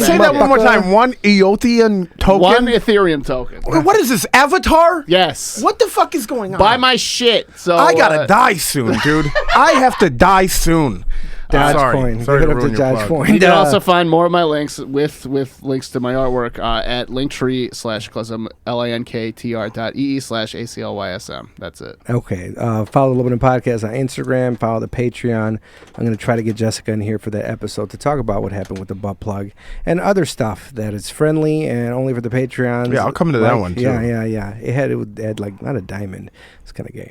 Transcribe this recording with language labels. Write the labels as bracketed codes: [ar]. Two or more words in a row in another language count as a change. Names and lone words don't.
[en] Say that one more time. 1 Eotian token. 1 Ethereum token. What is this, Avatar? Yes. What the fuck is going on? Buy my shit. So I gotta die soon, dude. I have to die soon. Dogecoin. Sorry Give to it up ruin to your plug. Dogecoin. You can also find more of my links with links to my artwork at linktree/Eclysm, linktr.ee/ACLYSM. That's it. Okay. Follow the Lobo Den Podcast on Instagram. Follow the Patreon. I'm going to try to get Jessica in here for that episode to talk about what happened with the butt plug and other stuff that is friendly and only for the Patreons. Yeah, I'll come to that one, too. Yeah. It had like not a diamond. It's kind of gay.